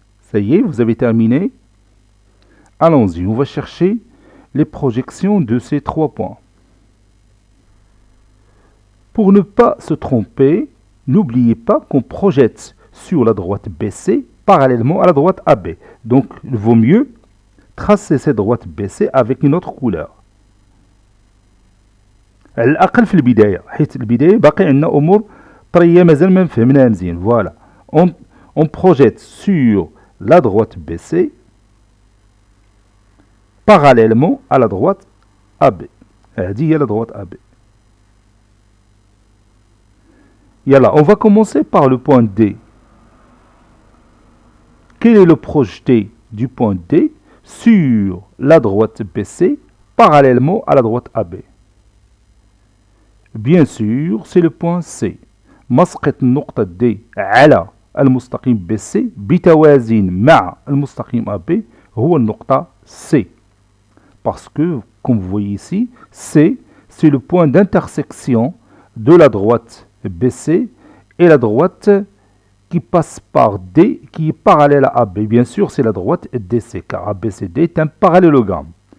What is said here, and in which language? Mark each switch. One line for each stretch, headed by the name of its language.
French: Ça y est, vous avez terminé? Allons-y, on va chercher les projections de ces 3 points. Pour ne pas se tromper, n'oubliez pas qu'on projette sur la droite BC parallèlement à la droite AB. Donc, il vaut mieux tracer cette droite BC avec une autre couleur.
Arabic: على الأقل في البداية، حيث البداية باقي عندنا أمور طرية مازال ما فهمناها مزيان.
French: Voilà. On projette sur la droite BC parallèlement à la droite AB.
Arabic: هذه هي
French: la droite AB. Yalla, on va commencer par le point D. Quel est le projeté du point D sur la droite BC parallèlement à la droite AB? Bien sûr, c'est le point C.
Arabic: مسقط النقطة D على المستقيم BC بتوازن مع المستقيم AB هو النقطة C.
French: Parce que, comme vous voyez ici, C, c'est le point d'intersection de la droite BC et la droite qui passe par D, qui est parallèle à AB. Bien sûr, c'est la droite DC, car ABCD est un parallélogramme.